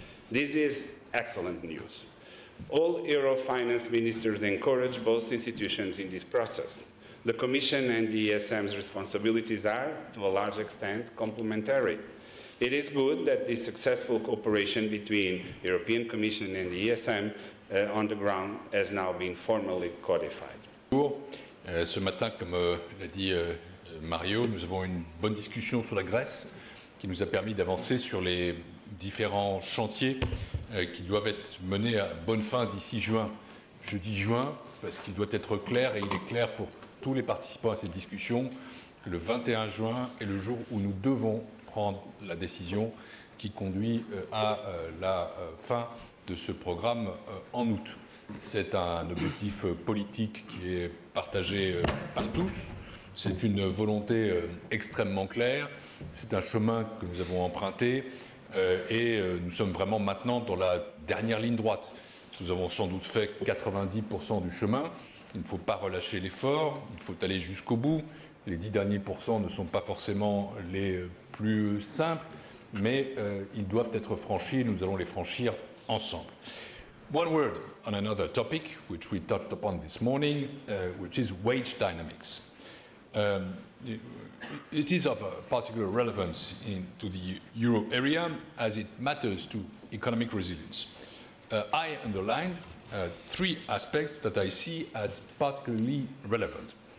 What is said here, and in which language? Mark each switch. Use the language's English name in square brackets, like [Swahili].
[English] This is excellent news. All Euro finance ministers encourage both institutions in this process. The Commission and the ESM's responsibilities are, to a large extent, complementary. It is good that this successful cooperation between the European Commission and the ESM on the ground has now been formally codified. [French] Ce matin, comme l'a dit Mario, nous avons une bonne discussion sur la Grèce qui nous a permis d'avancer sur les différents chantiers qui doivent être menés à bonne fin d'ici juin. Je dis juin parce qu'il doit être clair, et il est clair pour tous les participants à cette discussion, que le 21 juin est le jour où nous devons prendre la décision qui conduit à la fin de ce programme en août. C'est un objectif politique qui est partagé par tous. C'est une volonté extrêmement claire. C'est un chemin que nous avons emprunté et nous sommes vraiment maintenant dans la dernière ligne droite. Nous avons sans doute fait 90% du chemin. Il ne faut pas relâcher l'effort, il faut aller jusqu'au bout. Les 10 derniers pourcents ne sont pas forcément les plus simples, mais ils doivent être franchis et nous allons les franchir ensemble. [English] One word on another topic, which we touched upon this morning, which is wage dynamics. It is of particular relevance to the euro area as it matters to economic resilience. I underlined three aspects that I see as particularly relevant.